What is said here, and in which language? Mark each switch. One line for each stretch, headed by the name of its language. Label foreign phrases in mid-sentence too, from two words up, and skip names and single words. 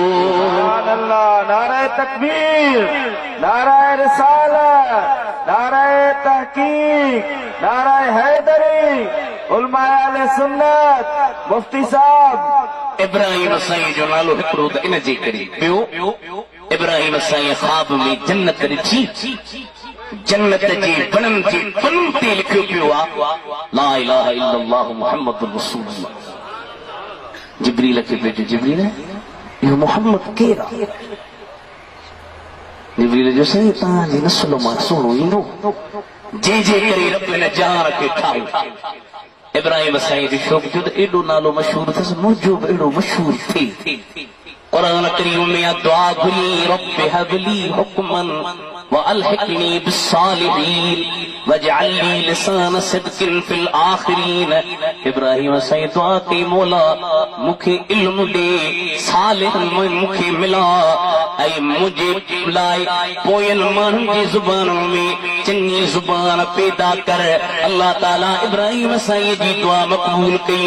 Arabic: سبحان الله,
Sindhi: नारे तकबीर, नारे रिसालत, नारे तहकीक, नारे हैदरी, उलमाए अहले सुन्नत, मुफ्ती साहब। इब्राहिम साईं जो नालो हिकिड़ो त इन जे करे पियो, इब्राहिम साईं ख्वाब में जन्नत ॾिठी, जन्नत जे वणनि जे पननि ते लिखियो पियो आहे
Arabic: لا إله إلا الله محمد رسول الله.
Sindhi: जिब्रील खे भेजो, जिब्रील इहो मुहम्मद केरु आहे? जिब्रील जो साईं तव्हांजी नस्ल मां सोणो ईंदो जंहिंजे करे रब इन जहान खे ठाहियो। इब्राहिम साईं जो शौक़ जो त एॾो नालो मशहूर अथसि, मुंहिंजो बि अहिड़ो मशहूर थिए। क़ुरान करीम में दुआ घुरी
Arabic: رب هب لي حكما وألحقني بالصالحين واجعل لي لسان صدق في الآخرين.
Sindhi: इब्राहिम साईं दुआ कई मौला मूंखे इल्म ॾे, सालिहन में मूंखे मिला ऐं मुंहिंजे लाइ पोयनि माण्हुनि जी ज़ुबानुनि में चङी ज़ुबान पैदा कर। अल्लाह ताला इब्राहिम साईं जी दुआ मक़बूल कई।